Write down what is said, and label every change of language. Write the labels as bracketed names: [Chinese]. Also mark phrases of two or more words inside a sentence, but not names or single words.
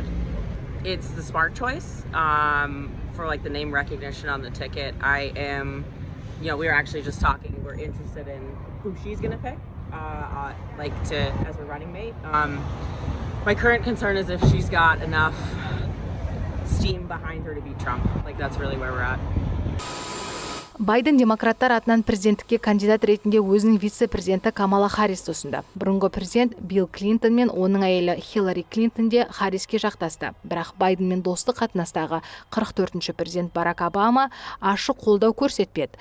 [English] It's the smart choice for like the name recognition on the ticket. I am, we were actually just talking. We're interested in who she's gonna pick, as her running mate. My current concern is if she's got enough steam behind her to beat Trump. Like that's really where we're at. [Kazakh] Байден демократтар атынан президенттікке кандидат ретінде өзінің вице-президенті Камала Харристі ұсынды. Бұрынғы президент Билл Клинтон мен оның әйелі Хиллари Клинтон де Харриске жақтасты. Бірақ Байденмен достық қатынастағы 44-ші президент Барак Обама ашық қолдау көрсетпеді.